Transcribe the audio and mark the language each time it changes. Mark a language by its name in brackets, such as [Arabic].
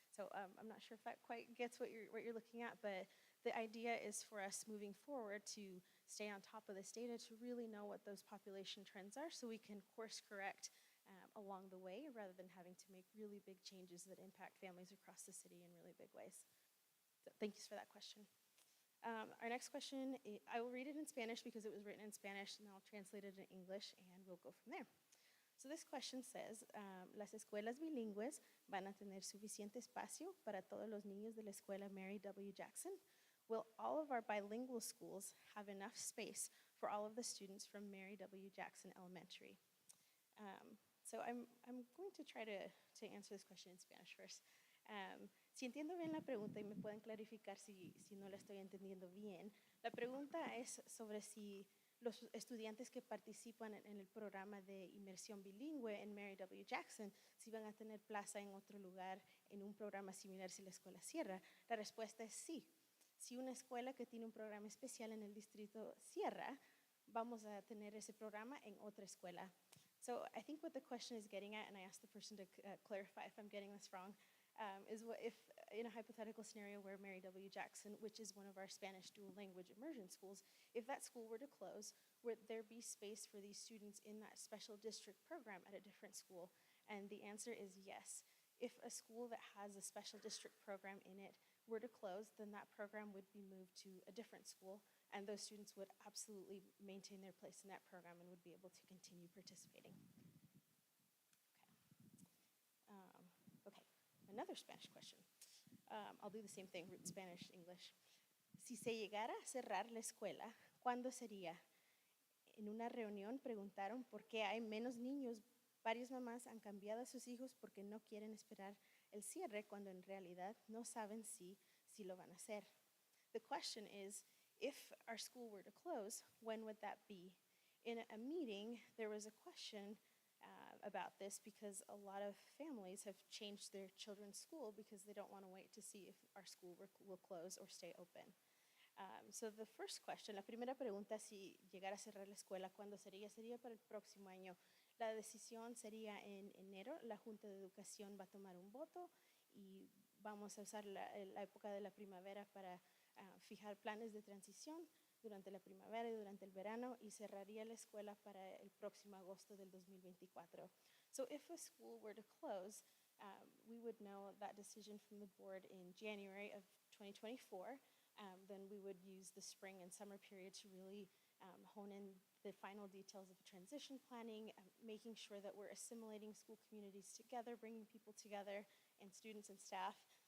[English] So I'm not sure if that quite gets what you're looking at, but the idea is for us moving forward to stay on top of this data, to really know what those population trends are so we can course correct along the way rather than having to make really big changes that impact families across the city in really big ways. So thank you for that question. Our next question, I will read it in Spanish because it was written in Spanish, and I'll translate it in English, and we'll go from there. So this question says, [Spanish] las escuelas bilingües van a tener suficiente espacio para todos los niños de la escuela Mary W. Jackson? [English] Will all of our bilingual schools have enough space for all of the students from Mary W. Jackson Elementary? So I'm going to try to answer this question in Spanish first. [Spanish] Si entiendo bien la pregunta y me pueden clarificar si no la estoy entendiendo bien, la pregunta es sobre si los estudiantes que participan en el programa de inmersión bilingüe en Mary W. Jackson, si van a tener plaza en otro lugar en un programa similar si la escuela cierra. La respuesta es sí. Si una escuela que tiene un programa especial en el distrito cierra, vamos a tener ese programa en otra escuela. [English] So I think what the question is getting at, and I asked the person to clarify if I'm getting this wrong, is what if in a hypothetical scenario where Mary W. Jackson, which is one of our Spanish dual language immersion schools, if that school were to close, would there be space for these students in that special district program at a different school? And the answer is yes. If a school that has a special district program in it were to close, then that program would be moved to a different school, and those students would absolutely maintain their place in that program and would be able to continue participating. Okay, another Spanish question. I'll do the same thing, root Spanish, English. [Spanish] Si se llegara a cerrar la escuela, ¿cuándo sería? En una reunión preguntaron por qué hay menos niños. Varias mamás han cambiado a sus hijos porque no quieren esperar el cierre cuando en realidad no saben si lo van a hacer. [English] The question is, if our school were to close, when would that be? In a meeting, there was a question about this because a lot of families have changed their children's school because they don't want to wait to see if our school will close or stay open. So the first question, [Spanish] la primera pregunta, si llegara a cerrar la escuela, ¿cuándo sería? Sería para el próximo año. La decisión sería en enero. La Junta de Educación va a tomar un voto y vamos a usar la época de la primavera para fijar planes de transición durante la primavera y durante el verano, y cerraría la escuela para el próximo agosto del 2024. [English] So if a school were to close, we would know that decision from the board in January of 2024. Then we would use the spring and summer period to really hone in the final details of transition planning, making sure that we're assimilating school communities together, bringing people together, and students and staff.